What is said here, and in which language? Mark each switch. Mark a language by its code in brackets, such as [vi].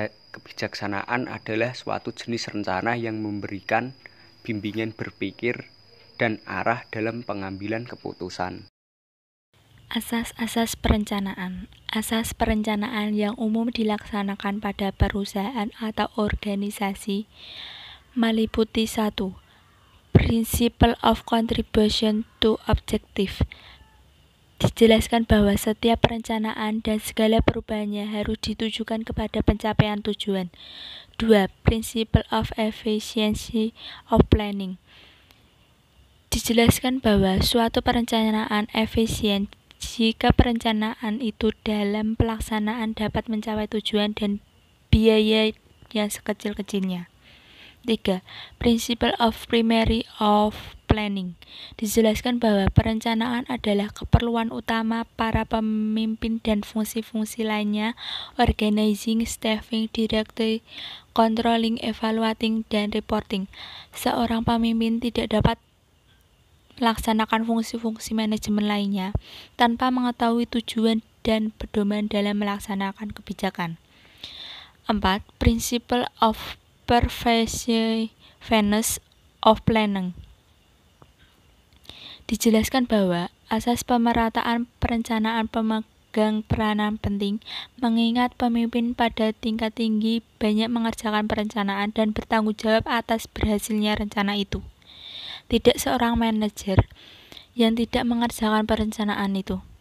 [id] Kebijaksanaan adalah suatu jenis rencana yang memberikan bimbingan berpikir dan arah dalam pengambilan keputusan. Asas-asas perencanaan. Asas perencanaan yang umum dilaksanakan pada perusahaan atau organisasi meliputi 1. [en] Principle of contribution to objective. [id] Dijelaskan bahwa setiap perencanaan dan segala perubahannya harus ditujukan kepada pencapaian tujuan. 2. [en] Principle of efficiency of planning. [id] Dijelaskan bahwa suatu perencanaan efisien jika perencanaan itu dalam pelaksanaan dapat mencapai tujuan dan biaya yang sekecil-kecilnya. 3. [en] Principle of primary of planning. [id] Dijelaskan bahwa perencanaan adalah keperluan utama para pemimpin dan fungsi-fungsi lainnya, [en] organizing, staffing, directing, controlling, evaluating, [id] dan reporting. Seorang pemimpin tidak dapat melaksanakan fungsi-fungsi manajemen lainnya tanpa mengetahui tujuan dan pedoman dalam melaksanakan kebijakan. 4. [en] Principle of pervasiveness of planning. [id] Dijelaskan bahwa asas pemerataan perencanaan pemegang peranan penting, mengingat pemimpin pada tingkat tinggi banyak mengerjakan perencanaan dan bertanggung jawab atas berhasilnya rencana itu. Tidak seorang manajer yang tidak mengerjakan perencanaan itu.